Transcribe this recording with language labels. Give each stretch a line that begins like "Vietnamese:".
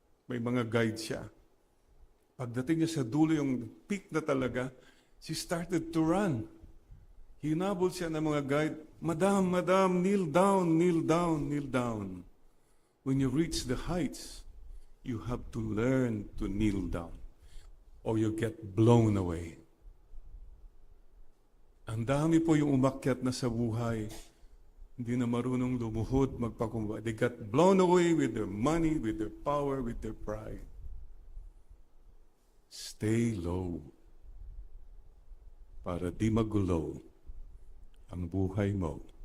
Filipino: May mga guide siya. Pagdating niya sa dulo, yung peak na talaga,
English: she started to run.
Filipino: Hinabol siya ng mga guide, Madam, Madam,
English: kneel down, kneel down, kneel down. When you reach the heights, you have to learn to kneel down or you get blown away.
Filipino: Ang dami po yung umakyat na sa buhay, hindi na marunong lumuhod, magpakumbaba.
English: They got blown away with their money, with their power, with their pride. Stay low
Filipino: para di magulo ang buhay mo.